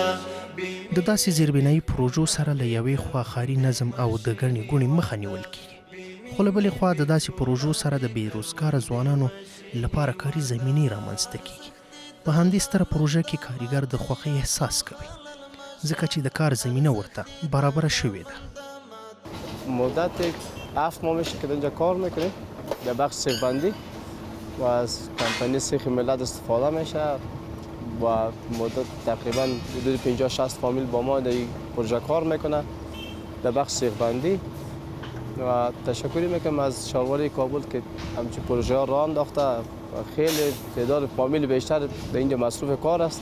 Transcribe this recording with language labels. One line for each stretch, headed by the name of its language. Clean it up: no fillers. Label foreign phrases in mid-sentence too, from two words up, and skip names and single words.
Pashto: د داسې زیربنایي پروژو سره له یوې خوا ښاري نظم او د ګڼې ګوڼې مخه نیول کیږي، خو له بلې خوا د داسې پروژو سره د بېروزګاره ځوانانو لپاره کاري زمینې رامنځته کیږي. په همدې ستره پروژه کې کارګر د خوښۍ احساس کوي ځکه چې د کار زمینه ورته برابره شوې ده.
Persian: مدت 7 ماه میشه که اینجا کار میکنیم در بخش سیخبندی و از کمپانی سیخ ملت استفاده میشه و مدت تقریبا حدود 50-60 فامیل با ما در این پروژه کار میکنه در بخش سیخبندی و تشکری میکنم از ښاروالۍ کابل که همچین پروژه ها راه انداخته و خیلی تعداد فامیل بیشتر در اینجا مصروف کار هستن.